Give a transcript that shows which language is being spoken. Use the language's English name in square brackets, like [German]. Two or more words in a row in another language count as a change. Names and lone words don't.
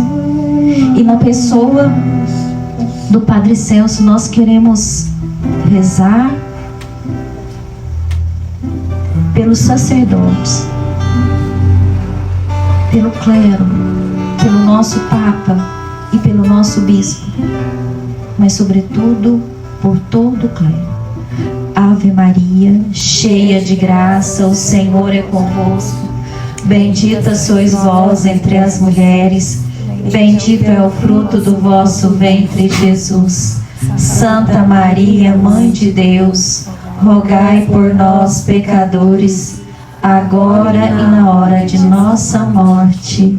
[Portuguese] E na pessoa do Padre Celso nós queremos rezar pelos sacerdotes, pelo clero, pelo nosso Papa e pelo nosso Bispo, mas sobretudo por todo o clero. Ave Maria, cheia de graça, o Senhor é convosco. Bendita sois vós entre as mulheres, bendito é o fruto do vosso ventre, Jesus. Santa Maria, Mãe de Deus, rogai por nós, pecadores, agora e na hora de nossa morte.